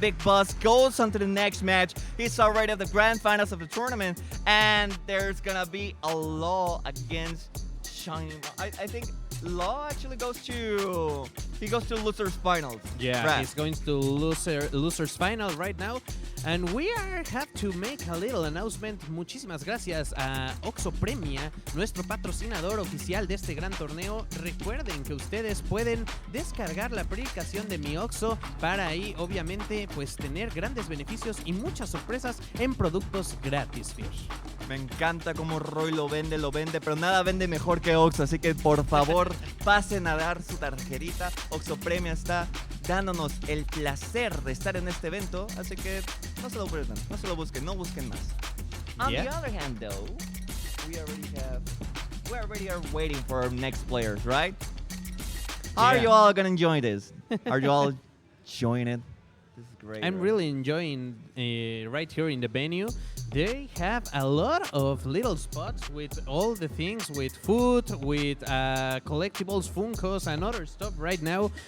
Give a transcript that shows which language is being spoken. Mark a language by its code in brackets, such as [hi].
[en] Big Boss goes on to the next match. He's already at the grand finals of the tournament. And there's going to be a Law against Shiny. I think Law actually goes to losers finals. Yeah, Right. he's going to losers final right now. And we have to make a little announcement. [es] Muchísimas gracias a Oxo Premia, nuestro patrocinador oficial de este gran torneo. Recuerden que ustedes pueden descargar la aplicación de Mi Oxo para ahí, obviamente, pues tener grandes beneficios y muchas sorpresas en productos gratis, Fish. Me encanta cómo Roy lo vende, pero nada vende mejor que Oxo. Así que por favor, pasen a dar su tarjetita. Oxo Premia está dándonos el placer de estar en este evento. Así que no se lo pierdan, no se lo busquen, no busquen más. [en] On the other hand, though, we already are waiting for our next players, right? Are you all gonna enjoy this? Are you all enjoying it? This is great. I'm really enjoying right here in the venue. They have a lot of little spots with all the things, with food, with collectibles, Funkos, and other stuff right now.